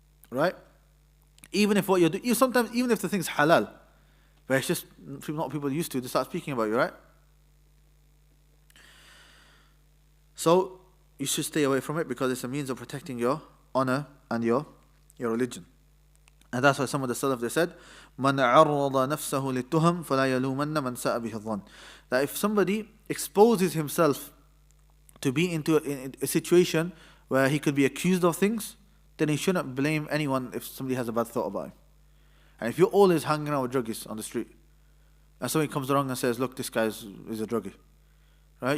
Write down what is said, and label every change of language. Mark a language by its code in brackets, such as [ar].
[en] Right? Even if what you're doing, sometimes even if the thing's halal, but it's just not people used to, they start speaking about you, right? So you should stay away from it because it's a means of protecting your honor and your religion. And that's why some of the Salaf, they said, [ar] مَنْ عَرَّضَ نَفْسَهُ لِلتُّهَمْ فَلَا يَلُومَنَّ مَنْ سَأَ بِهِ الظَّنِّ. [en] That if somebody exposes himself to be into a situation where he could be accused of things, then he shouldn't blame anyone if somebody has a bad thought about him. And if you're always hanging around with druggies on the street, and somebody comes along and says, look, this guy is a druggie, right?